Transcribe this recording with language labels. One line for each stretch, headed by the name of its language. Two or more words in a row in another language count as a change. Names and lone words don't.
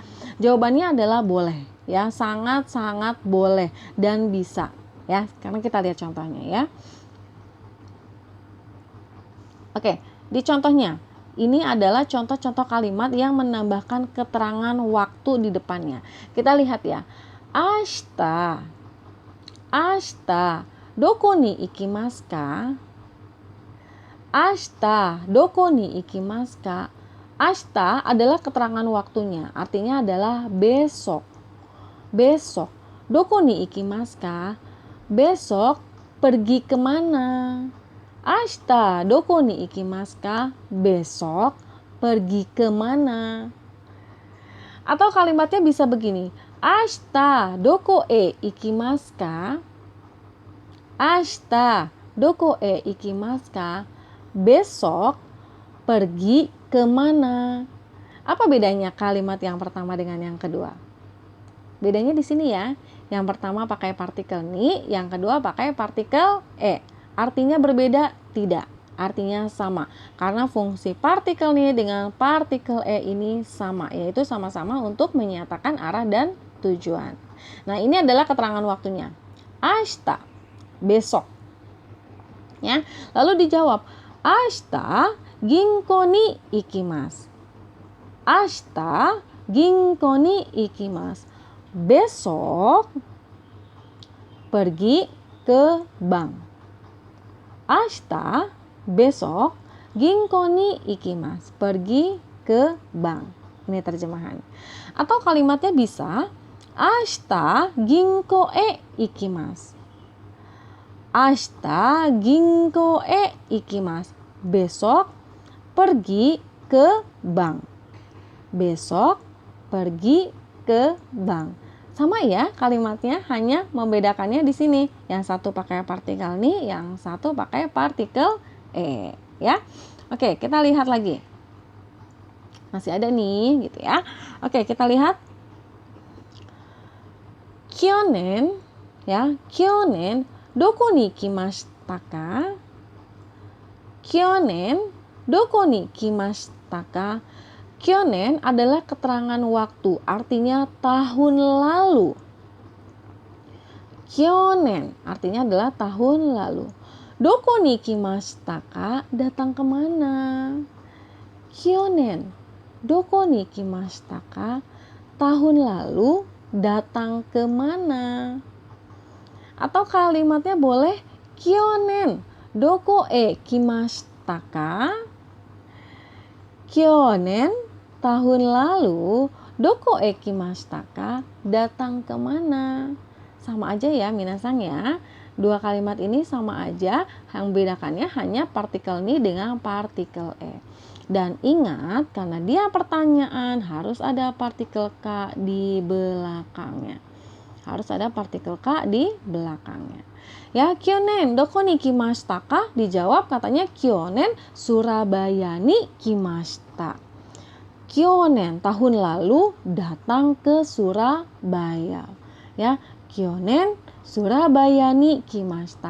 Indonesian: Jawabannya adalah boleh ya, sangat-sangat boleh dan bisa ya. Sekarang kita lihat contohnya ya. Oke, di contohnya ini adalah contoh-contoh kalimat yang menambahkan keterangan waktu di depannya. Kita lihat ya.
Japanese: 明日。明日. どこに行きますか? 明日どこに行きますか?
Indonesian: Ashita adalah keterangan waktunya, artinya adalah besok. Besok.
Japanese: どこに行きますか?
Indonesian: Besok pergi kemana?
Japanese: 明日どこに行きますか?
Indonesian: Besok pergi kemana? Atau kalimatnya bisa begini.
Japanese: 明日どこへ行きますか? 明日どこへ行きますか?
Indonesian: Besok pergi kemana? Apa bedanya kalimat yang pertama dengan yang kedua? Bedanya di sini ya. Yang pertama pakai partikel ni, yang kedua pakai partikel e. Artinya berbeda? Tidak. Artinya sama. Karena fungsi partikel ni dengan partikel e ini sama, yaitu sama-sama untuk menyatakan arah dan tujuan. Nah, ini adalah keterangan waktunya. Ashita, besok. Ya. Lalu dijawab,
Japanese: 明日銀行に行きます. 明日銀行に行きます.
Indonesian: Besok pergi ke bank.
Japanese: 明日 besok 銀行に行きます.
Indonesian: Pergi ke bank. Ini terjemahan. Atau kalimatnya bisa
Japanese: 明日銀行へ行きます. 明日銀行へ行きます.
Indonesian: Besok pergi ke bank. Besok pergi ke bank. Sama ya kalimatnya, hanya membedakannya di sini. Yang satu pakai partikel ni, yang satu pakai partikel e, ya. Oke, kita lihat lagi. Masih ada nih, gitu ya. Oke, kita lihat. Kyonen, ya.
Japanese: 去年どこに来ましたか? 去年どこに来ましたか?
Indonesian: Kyonen adalah keterangan waktu, artinya tahun lalu. Kyonen artinya adalah tahun lalu.
Japanese: どこに来ましたか?
Indonesian: Datang kemana?
Japanese: 去年どこに来ましたか?
Indonesian: Tahun lalu datang kemana? Atau kalimatnya boleh
Japanese: 去年どこへ来ましたか? 去年
Indonesian: tahun lalu
Japanese: どこへ来ましたか?
Indonesian: Datang kemana? Sama aja ya minasang ya. Dua kalimat ini sama aja, yang bedakannya hanya partikel ni dengan partikel e. Dan ingat, karena dia pertanyaan harus ada partikel ka di belakangnya. Harus ada partikel ka di belakangnya. Ya,
Japanese: 去年どこに来ましたか?
Indonesian: Dijawab katanya
Japanese: Kyonen Surabaya ni kimashita.
Indonesian: Kyonen tahun lalu datang ke Surabaya.
Japanese: Ya, Kyonen Surabaya ni kimashita.